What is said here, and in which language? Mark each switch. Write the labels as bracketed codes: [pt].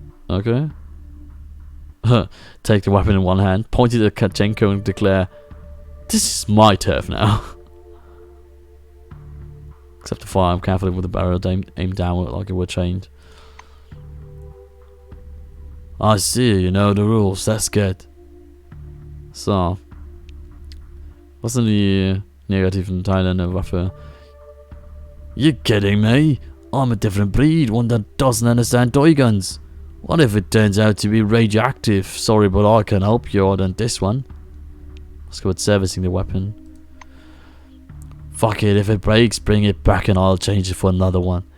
[en] Okay. Take the weapon in one hand, point it at Kachenko and declare, "This is my turf now." Except to fire him carefully with the barrel aimed downward like it were chained. I see, you know the rules, that's good. So. [de] Was sind die negativen Teile in der Waffe? [en] You kidding me? I'm a different breed, one that doesn't understand toy guns. What if it turns out to be radioactive? Sorry, but I can help you out on this one. Let's go with servicing the weapon. Fuck it, if it breaks, bring it back and I'll change it for another one.